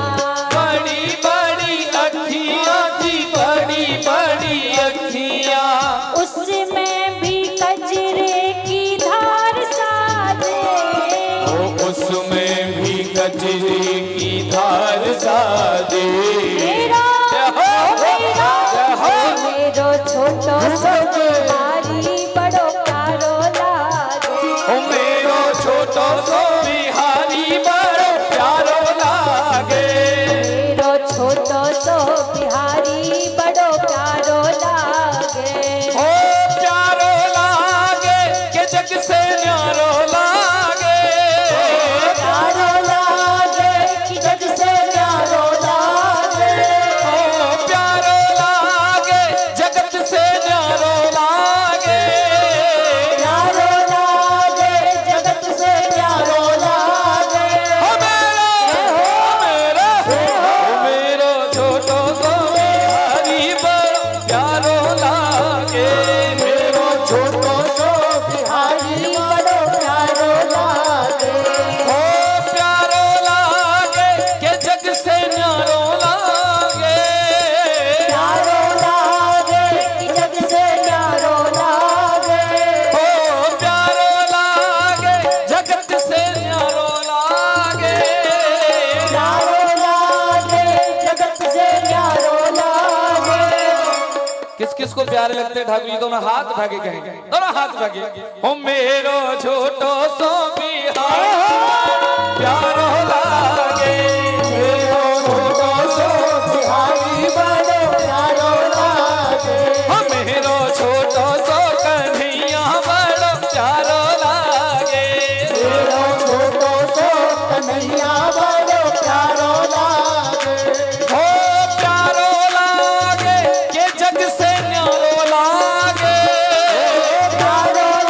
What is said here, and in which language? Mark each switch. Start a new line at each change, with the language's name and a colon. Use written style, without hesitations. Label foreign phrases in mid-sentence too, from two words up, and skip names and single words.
Hindi: बड़ी बड़ी अखियाँ जी बड़ी बड़ी अखियाँ। उसमें भी कजरे की धार साजे। ओ उसमें भी गजरे की धार साजे।
Braj: मेरा मेरो छोटो सो बिहारी बड़ो प्यारो लागे। ओ मेरो छोटो सो बिहारी बड़ो प्यारो लागे, मेरो छोटो सो बिहारी बड़ो प्यारो लागे। ओ प्यारो लागे के जग से न्यारो लागे, प्यारो लागे कि जग से न्यारो लागे। ओ प्यारो लागे जगत से न्यारो लागे, प्यारो लागे जगत से न्यारो लागे। ओ मेरो छोटो सो बिहारी बड़ो प्यारो लागे, मेरो छोटो सो बिहारी बड़ो प्यारो लागे। ओ प्यारो लागे के जग से न्यारो लागे, प्यारो लागे कि जग से न्यारो लागे। ओ प्यारो लागे जगत से न्यारो लागे। प्यारो लागे जगत से न्यारो लागे।
Hindi: किस किस को प्यारे लगते ठाकुर जी? दोनों हाथ उठा के कहेंगे, दोनों हाथ उठा के।
Braj: ओ मेरो छोटो सो बिहारी प्यारो लागे, मेरो छोटो सो बिहारी बड़ा प्यारो लागे। ओ मेरो छोटो सो कन्हैया बड़ो प्यारो लागे, मेरो छोटो सो कन्हैया बड़ा प्यारो लागे। ओ प्यारो लागे के जग से न्यारो लागे, प्यारो